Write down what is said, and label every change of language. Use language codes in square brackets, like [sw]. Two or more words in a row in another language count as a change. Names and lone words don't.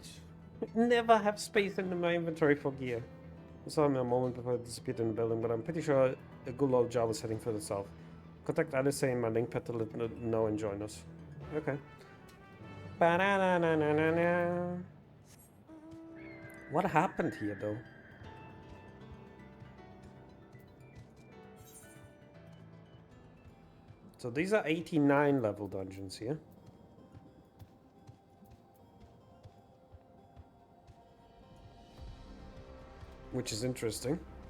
[en] I never have space in my inventory for gear. I saw him a moment before I disappeared in the building, but I'm pretty sure Zoral Jah was heading further south. Contact Alice in my link pad to let know and join us. Okay. Ba-na-na-na-na-na. What happened here, though? So these are 89 level dungeons here. Which is interesting.